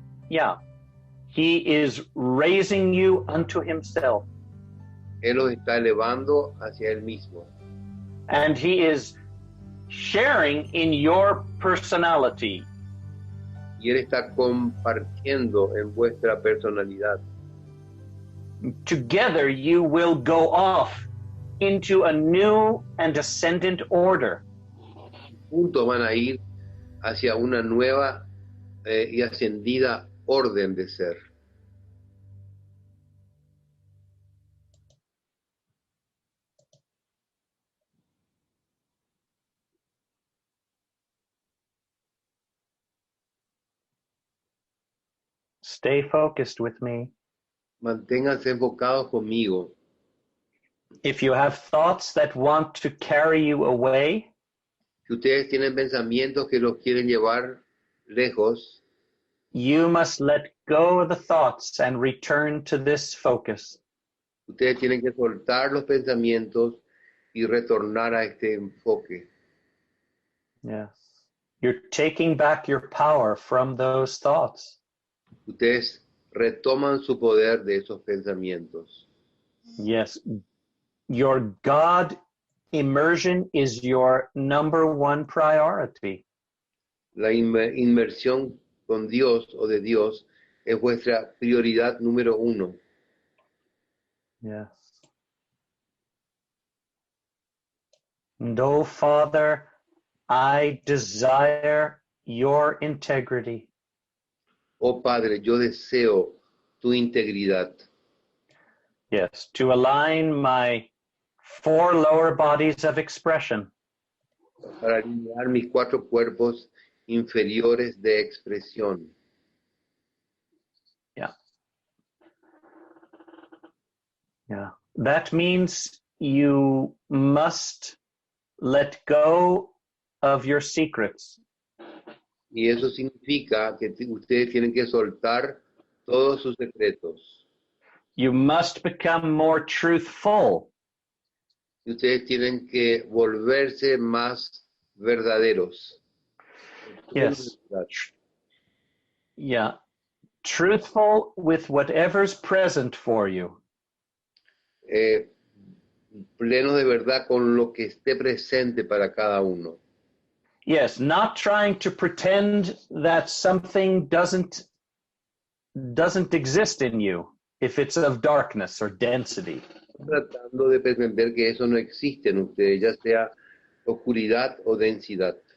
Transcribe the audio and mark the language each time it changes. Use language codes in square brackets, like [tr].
[en] Yeah, He is raising you unto Himself. [es] Él los está elevando hacia Él mismo. [en] And He is sharing in your personality. [es] Y Él está compartiendo en vuestra personalidad. [en] Together you will go off into a new and ascendant order. [es] Juntos van a ir hacia una nueva y ascendida orden de ser. [en] Stay focused with me. [es] Manténganse enfocados conmigo. [en] If you have thoughts that want to carry you away, [es] Si ustedes tienen pensamientos que los quieren llevar lejos, [en] you must let go of the thoughts and return to this focus. [es] ustedes tienen que soltar los pensamientos y retornar a este enfoque. [en] Yes. You're taking back your power from those thoughts. [es] Ustedes retoman su poder de esos pensamientos. [en] Yes. Your God immersion is your number one priority. [es] La inmersión con Dios o de Dios es vuestra prioridad número uno. [en] Yes. And oh, Father, I desire your integrity. [es] Oh Padre, yo deseo tu integridad. [en] Yes, to align my 4 lower bodies of expression. [es] Para alinear mis 4 cuerpos inferiores de expresión. [en] Yeah. Yeah. That means you must let go of your secrets. [es] Y eso significa que ustedes tienen que soltar todos sus secretos. [en] You must become more truthful. [es] Y ustedes tienen que volverse más verdaderos. [en] Yes. Yeah. Truthful with whatever's present for you. [es] Pleno de verdad con lo que esté presente para cada uno. [en] Yes, not trying to pretend that something doesn't exist in you if it's of darkness or density. [es] Tratando de pretender que eso no existe en ustedes, ya sea oscuridad o densidad.